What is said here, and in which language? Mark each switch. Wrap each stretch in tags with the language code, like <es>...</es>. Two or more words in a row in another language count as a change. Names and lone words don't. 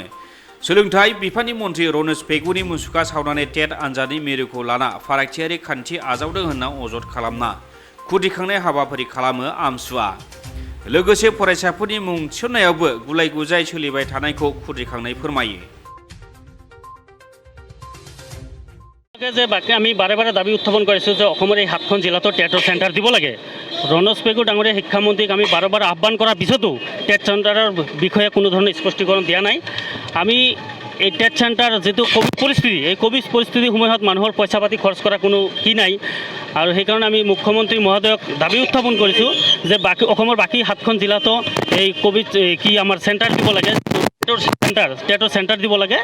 <brx>सोलोंथाइ बिफाननि मन्थ्रि रनेश पेगुनि मुसुखा सावनानै टेट आनजादनि मिरुखौ लाना फारागथियारि खान्थि आजावदों होनना अजद खालामना खुदिखांनाय हाबाफारि खालामो आमसुआ। लोगोसे फरायसाफोरनि मुं थिसननायावबो गुलाय गुजाय सोलिबाय थानायखौ खुदिखांनाय फोरमायो।</brx> <as>যে বাকি আমি বাৰে বাৰে দাবী উত্থাপন কৰিছোঁ যে অসমৰ এই 7খন জিলাতো টেটৰ চেণ্টাৰ দিব লাগে। ৰনেশ পেগু ডাঙৰীয়া শিক্ষামন্ত্ৰীক আমি বাৰে বাৰে আহ্বান কৰাৰ পিছতো টেট চেণ্টাৰৰ বিষয়ে কোনো ধৰণৰ স্পষ্টীকৰণ দিয়া নাই। আমি এই টেট চেণ্টাৰ যিটো কোভিড পৰিস্থিতি, এই কোভিড পৰিস্থিতিৰ সময়ত মানুহৰ পইচা পাতি খৰচ কৰা কোনো কি নাই, আৰু সেইকাৰণে আমি মুখ্যমন্ত্ৰী মহোদয়ক দাবী উত্থাপন কৰিছোঁ যে অসমৰ বাকী 7খন জিলাতো এই কোভিড আমাৰ চেণ্টাৰ দিব লাগে, টেটৰ চেণ্টাৰ দিব লাগে।</as>